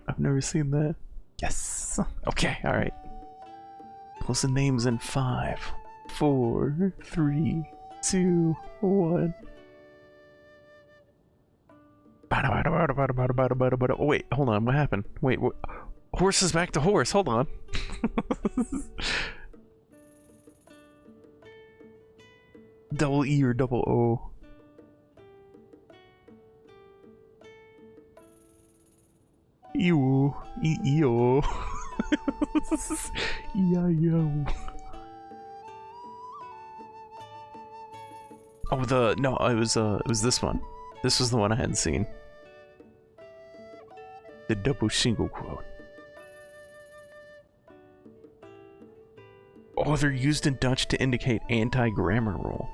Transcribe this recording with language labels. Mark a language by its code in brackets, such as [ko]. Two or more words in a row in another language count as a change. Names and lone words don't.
[en] I've never seen that. Yes. Okay, alright. Close the names in 5, 4, 3, 2, 1. Oh, wait, hold on, what happened? Wait, what? Horse is back to horse, hold on. Double E or double O? Ew. E-E-O. E-I-O. Oh, it was this one. This was the one I hadn't seen. The double single quote. Oh, they're used in Dutch to indicate anti-grammar rule.